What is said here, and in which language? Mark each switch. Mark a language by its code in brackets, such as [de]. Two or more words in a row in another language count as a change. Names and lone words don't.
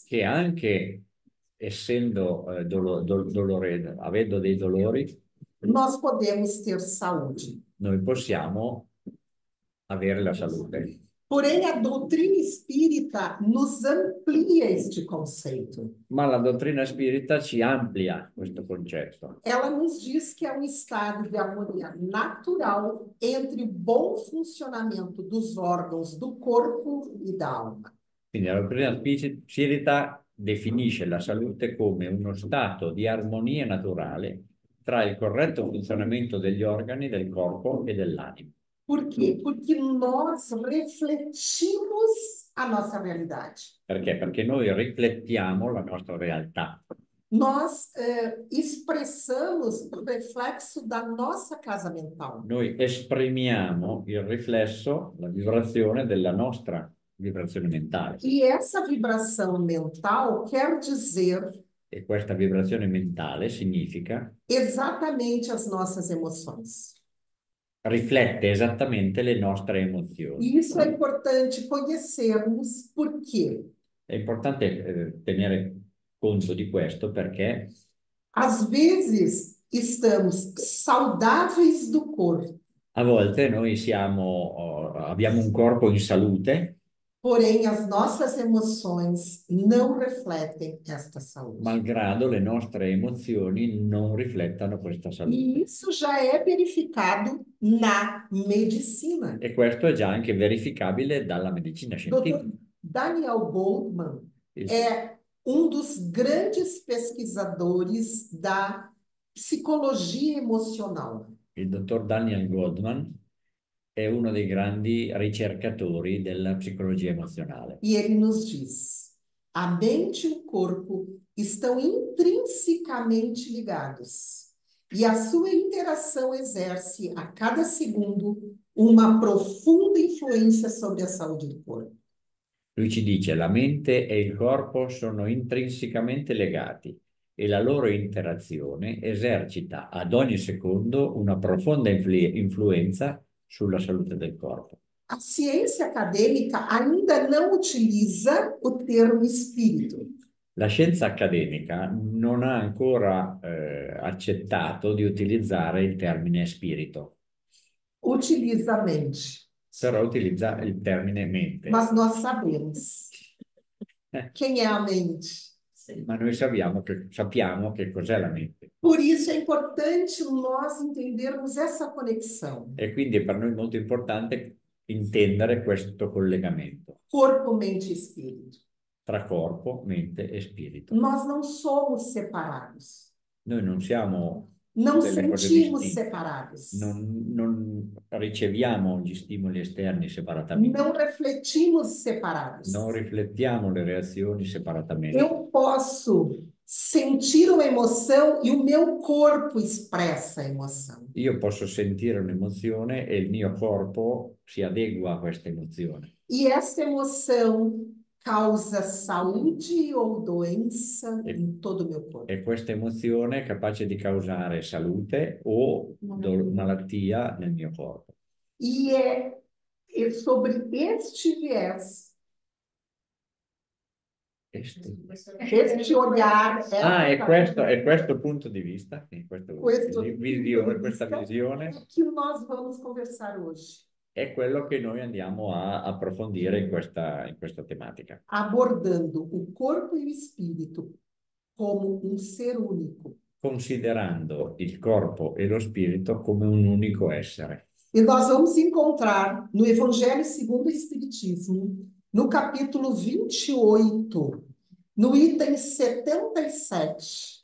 [it] che anche essendo avendo dei dolori, [pt] nós podemos ter saúde. [it] noi possiamo avere la salute. [pt] Porém, a doutrina espírita nos amplia este conceito. [it] Ma la dottrina spirita ci amplia questo concetto. [pt] Ela nos diz que é um estado de harmonia natural entre o bom funcionamento dos órgãos do corpo e da alma. [it] Quindi la dottrina spirita definisce la salute come uno stato di armonia naturale tra il corretto funzionamento degli organi del corpo e dell'anima. [pt] Por quê? Porque nós refletimos a nossa realidade. [it] Perché? Perché noi riflettiamo la nostra realtà. [pt] Nós expressamos o reflexo da nossa casa mental. [it] Noi esprimiamo il riflesso, la vibrazione della nostra vibrazione mentale. [pt] E essa vibração mental quer dizer [it] E questa vibrazione mentale significa, [pt] exatamente as nossas emoções. [it] riflette esattamente le nostre emozioni. [pt] E isso é importante conhecermos por quê. [it] È importante tenere conto di questo perché [pt] Às vezes estamos saudáveis do corpo, [it] a volte noi abbiamo un corpo in salute, [pt] porém as nossas emoções não refletem esta saúde. [it] malgrado le nostre emozioni non riflettano questa salute. [pt] E isso já é verificado na medicina. [it] E questo è già anche verificabile dalla medicina scientifica. [pt] Dr. Daniel Goleman [it] Il- [pt] é dos grandes pesquisadores da psicologia emocional. [it] Il dottor Daniel Goleman è uno dei grandi ricercatori della psicologia emozionale. [pt] E ele nos diz: a mente e o corpo estão intrinsecamente ligados. E a sua interação exerce a cada segundo uma profunda influência sobre a saúde do corpo. [it] Lui ci dice: la mente e il corpo sono intrinsecamente legati e la loro interazione esercita ad ogni secondo una profonda influenza sulla salute del corpo. [pt] A ciência acadêmica ainda não utiliza o termo espírito. [it] La scienza accademica non ha ancora accettato di utilizzare il termine spirito, [pt] Utiliza a mente. [it] però utilizza il termine mente. [pt] Mas nós sabemos quem é a mente. [it] Ma noi sappiamo che cos'è la mente. [pt] Por isso é importante nós entendermos essa conexão. [it] E quindi per noi è molto importante intendere questo collegamento [pt] Corpo, mente e espírito. [it] tra corpo, mente e spirito. [pt] Nós não somos separados. [it] Noi non siamo [pt] Não [it] delle cose [pt] sentimos [it] distinte, [pt] separados. [it] non riceviamo gli stimoli esterni separatamente, [pt] Não refletimos separados. [it] non riflettiamo le reazioni separatamente. [pt] Eu posso sentir uma emoção e o meu corpo expressa a emoção. [it] Io posso sentire un'emozione e il mio corpo si adegua a questa emozione. [pt] E essa emoção causa saúde ou doença em todo o meu corpo. [it] E questa emozione è capace di causare salute o malattia nel mio corpo. [pt] E é sobre este viés, este olhar, [it] È questo punto di vista, questa [pt] é [it] visione [pt] que nós vamos conversar hoje, [it] è quello che noi andiamo a approfondire in questa tematica, [pt] abordando o corpo e o espírito como ser único. [it] considerando il corpo e lo spirito come un unico essere. [pt] E nós vamos encontrar no Evangelho segundo o Espiritismo, no capítulo 28, no item 77.